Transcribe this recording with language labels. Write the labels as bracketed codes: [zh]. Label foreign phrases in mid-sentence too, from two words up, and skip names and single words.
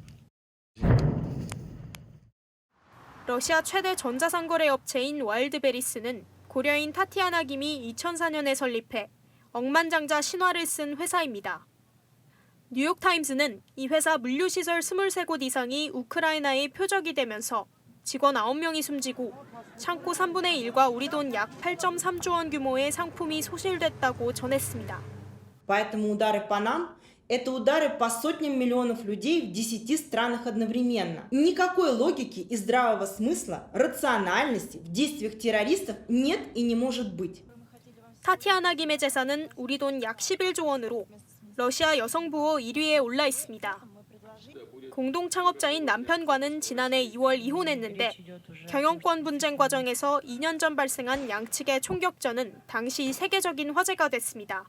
[ko] 러시아 최대 전자상거래 업체인 와일드베리스는 고려인 타티아나 김이 2004년에 설립해 억만장자 신화를 쓴 회사입니다. 뉴욕타임스는 이 회사 물류시설 23곳 이상이 우크라이나의 표적이 되면서 직원 9명이 숨지고 창고 3분의 1과 우리 돈 약 8.3조 원 규모의 상품이 소실됐다고 전했습니다. [ru] Поэтому удары по нам – это удары по сотням миллионов людей в 10 странах одновременно. Никакой логики и здравого смысла, рациональности в действиях террористов нет и не может быть. [ko] 타티아나 김의 재산은 우리 돈 약 11조 원으로 러시아 여성부호 1위에 올라 있습니다. 공동 창업자인 남편과는 지난해 2월 이혼했는데 경영권 분쟁 과정에서 2년 전 발생한 양측의 총격전은 당시 세계적인 화제가 됐습니다.